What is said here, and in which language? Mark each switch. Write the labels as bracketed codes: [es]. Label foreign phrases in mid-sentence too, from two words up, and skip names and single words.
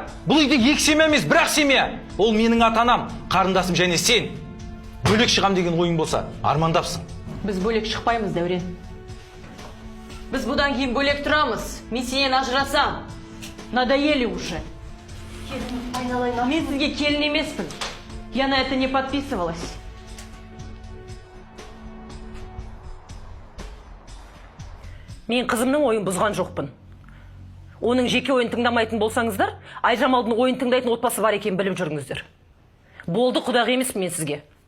[kk] Бұл үйде екі семья емес, бір-ақ семья. Ол менің ата-анам, қарындасым және сен. Бөлек шығам деген ойың болса, армандапсың. Біз бөлек шықпаймыз, Дәурен. Біз бұдан кейін бөлек тұрамыз. Мен сенен ажырасам. [ru] Надоели уже. [kk] Мен сізге келін емеспін. [ru] Я на это не подписывалась. [kk] Мен қызымның ойын бұзған жоқпын. Оның жеке ойын тыңдамайтын болсаңыздар, Айжамалдың ойын тыңдайтын отбасы бар екенін біліп жүріңіздер. Болды, құдақ емеспін мен сізге.